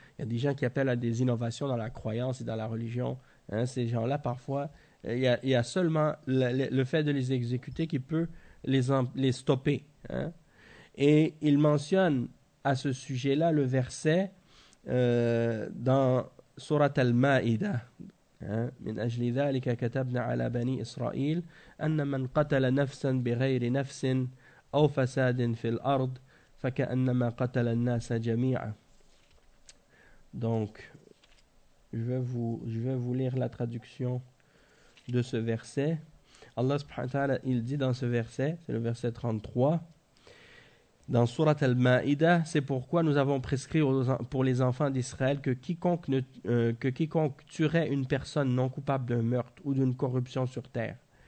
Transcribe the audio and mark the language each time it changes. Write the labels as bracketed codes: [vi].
[fr] Il y a des gens qui appellent à des innovations dans la croyance et dans la religion, hein. Ces gens-là, parfois, Il y a seulement le fait de les exécuter qui peut les stopper. Hein? Et il mentionne à ce sujet-là le verset dans Surat al-Ma'ida. [ar] من أجل ذلك كتبنا على بني إسرائيل أن من قتل نفسا بغير نفس أو فساد في الأرض فكأنما قتل الناس جميعا. [fr] Donc, je vais vous lire la traduction de ce verset. Allah subhanahu wa ta'ala, il dit dans ce verset, c'est le verset 33, dans Surat al-Ma'ida, c'est pourquoi nous avons prescrit pour les enfants d'Israël que quiconque tuerait une personne non coupable d'un meurtre ou d'une corruption sur terre.